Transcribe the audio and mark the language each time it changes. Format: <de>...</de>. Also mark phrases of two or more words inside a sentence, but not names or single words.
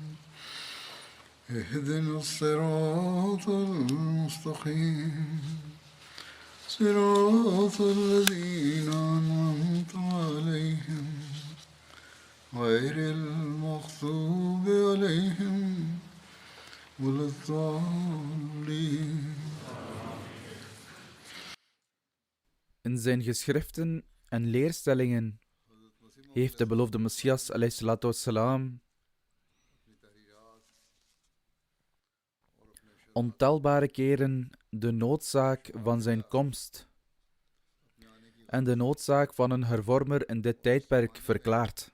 <ar>اهدنا الصراط المستقيم صراط الذين أنعمت عليهم غير المغضوب عليهم ولا الضالين.</ar> <nl>In zijn geschriften en leerstellingen heeft de beloofde Messias wassalam, ontelbare keren de noodzaak van zijn komst en de noodzaak van een hervormer in dit tijdperk verklaard.</nl>